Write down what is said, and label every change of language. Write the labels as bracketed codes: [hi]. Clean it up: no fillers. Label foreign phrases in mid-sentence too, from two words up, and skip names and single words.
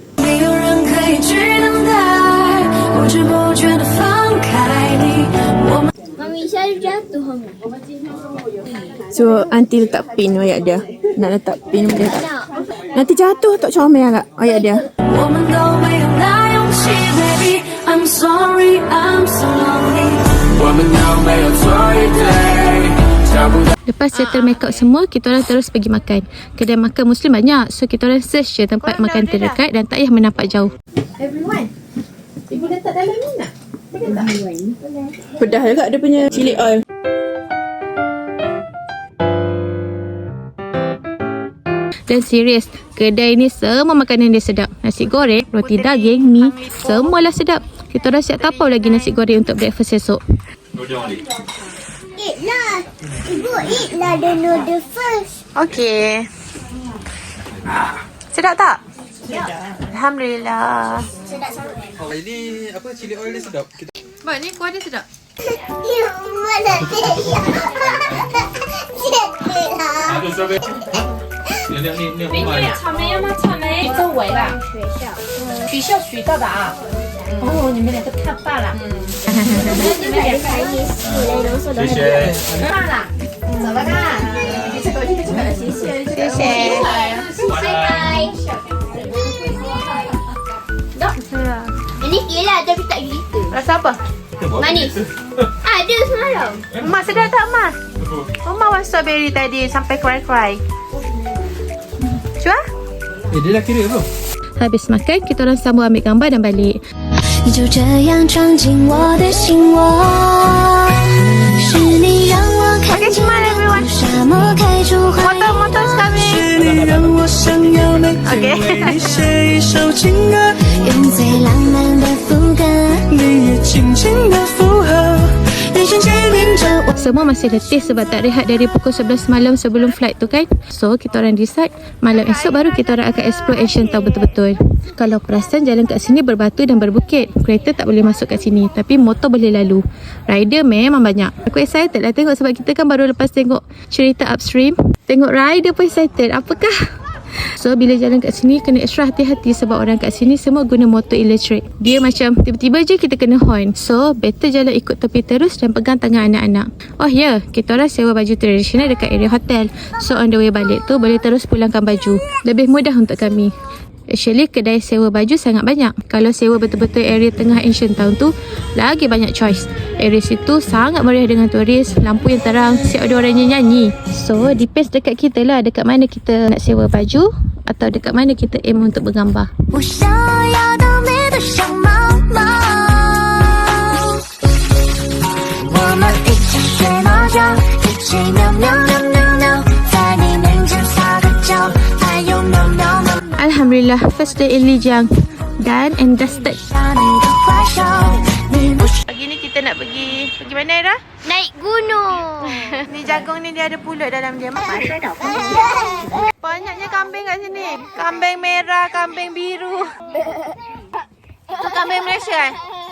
[zh] 没有人可以去等待，不知不觉地放开你。我们 [ms] Mami, saya jatuh Mami. So, aunty letak pin ayat dia. Nak letak pin boleh tak? Nak. Nanti jatuh tak comel agak ayat dia. [zh] 我们都没有那勇气 ，baby。 [en] I'm sorry, I'm so lonely。 [zh] 我们都没有错一对，找不到。 [ms] Lepas [en] settle makeup [ms] semua, kita orang terus pergi makan. Kedai makan Muslim banyak, so kita orang search je tempat makan terdekat dan tak payah menampak jauh. Everyone. Ibu letak dalam ni nak? Boleh tak? Pedas juga dia punya [en] chili oil. [ms] Dan serius, kedai ni semua makanan dia sedap. Nasi goreng, roti daging, mi, semualah sedap. Kita orang siap tapau lagi nasi goreng untuk breakfast esok. [en] Eat lah. Ibu eat lah the noodle first. [ms] Okey. Sedap tak? Sedap. Alhamdulillah. Ini apa [en] chili oil [ms] dia sedap. Mak, ni kuah dia sedap. Ya, mana dia? Sedih lah. [zh] 草莓要吗？草莓周围吧，学校学到的啊。哦，你们两个太棒了。你们两个谢谢。棒了，走了看。谢谢。谢谢。 [ms] Bye-bye. Ini gila tapi tak gitu. Rasa apa? Manis. Ada semalam. Mak sedap tak, Mak? [en] Mama want strawberry [ms] tadi sampai cry-cry. Cuba? Dia dah kira belum? Habis makan, kita orang sambung ambil gambar dan balik. [zh] 你就这样闯进我的心窝，是你让我看见沙漠开出花园， 是你让我想要每天为你写一首情歌，用最浪漫的副歌，你也轻轻的附和，眼神牵引着我。 [ms] Semua masih letih sebab tak rehat dari pukul 11 malam sebelum flight tu kan. So, kita orang decide malam esok baru kita orang akan explore Asian Town betul-betul. Kalau perasan jalan kat sini berbatu dan berbukit. Kereta tak boleh masuk kat sini. Tapi motor boleh lalu. Rider memang banyak. Aku excited lah tengok sebab kita kan baru lepas tengok cerita Upstream. Tengok rider pun excited. Apakah? So, bila jalan kat sini kena extra hati-hati sebab orang kat sini semua guna motor elektrik. Dia macam tiba-tiba je kita kena horn. So, better jalan ikut tepi terus dan pegang tangan anak-anak. Oh ya, kita orang sewa baju tradisional dekat area hotel. So, [en] on the way [ms] balik tu boleh terus pulangkan baju. Lebih mudah untuk kami. Actually, kedai sewa baju sangat banyak. Kalau sewa betul-betul area tengah Asian Town tu, lagi banyak choice. Area situ sangat meriah dengan turis, lampu yang terang, siap ada orang nyanyi. So, depends dekat kita lah, dekat mana kita nak sewa baju atau dekat mana kita aim untuk bergambar. [zh] 我想要的你的像猫猫，我们一起睡猫觉，一起喵喵喵喵喵，在你面前撒个娇，还有喵喵喵。 [en] Alhamdulillah, first day in Lijiang. Done and dusted. [zh] 下你的怀抱，你不是 [ms] Pagi ni kita nak pergi mana, Ira? Naik gunung. Ni jagung ni dia ada pulut dalam dia. Banyaknya kambing kat sini. Kambing merah, kambing biru. Tu kambing Malaysia kan?